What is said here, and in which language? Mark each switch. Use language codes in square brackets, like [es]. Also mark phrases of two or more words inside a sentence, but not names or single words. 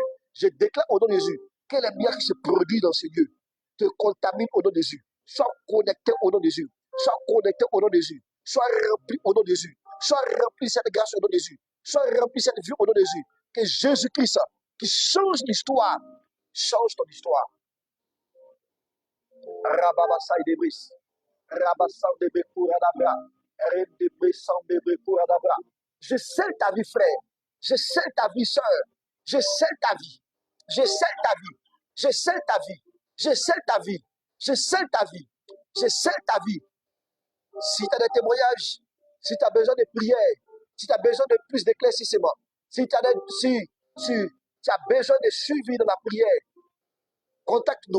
[fr] Je déclare au nom de Jésus que les miracles qui se produisent dans ce lieu te contaminent au nom de Jésus. Sois connecté au nom de Jésus. Sois connecté au nom de Jésus. Sois rempli au nom de Jésus. Sois rempli de cette grâce au nom de Jésus. Sois rempli de cette vie au nom de Jésus. Que Jésus-Christ, qui change l'histoire, change ton histoire. Rababasai de Brice. Rabassan de Bekouradabra. De Brissan de Bekouradabra. Je scelle ta vie, frère. Je scelle ta vie, sœur. Je scelle ta vie. Je scelle ta vie. Je scelle ta vie. Je scelle ta vie. Je scelle ta vie. Je scelle ta vie. Si tu as des témoignages, si tu as besoin de prière, si tu as besoin de plus d'éclaircissement, si tu as besoin de suivi dans la prière, contacte-nous.